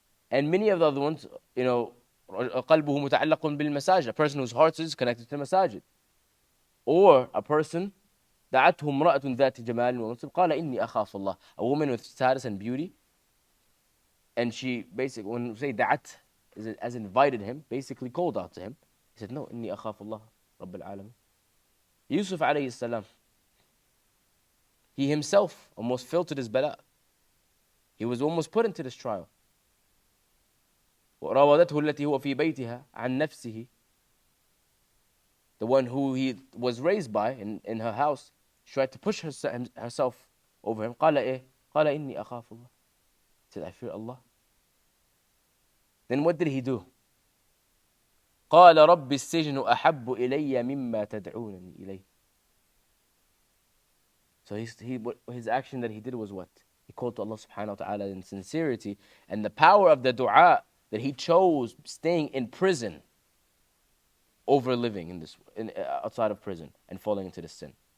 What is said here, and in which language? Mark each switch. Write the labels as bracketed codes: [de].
[en] And many of the other ones, [ar] قَلْبُهُ مُتَعَلَّقٌ بِالْمَسَاجِد, [en] a person whose heart is connected to the masajid. Or a person, [ar] دعته امرأة ذات جمال ومنصب قال إني أخاف الله, [en] a woman with status and beauty, and she basically, when we say دعت, as invited him, basically called out to him. He said, no, [ar] إني أخاف الله رب العالمين. [en] Yusuf alayhi salam, he himself almost fell to this bala. He was almost put into this trial. [ar] وراودته التي هو في بيتها عن نفسه, [en] the one who he was raised by in her house, she tried to push herself over him. [ar] قال إيه؟ قال إني أخاف الله. [en] He said, I fear Allah. Then what did he do? [ar] قال رب السجن أحب إلي مما تدعونني إليه. [en] So his action that he did was what? He called to Allah subhanahu wa ta'ala in sincerity, and the power of the dua that he chose staying in prison over living outside of prison and falling into this sin.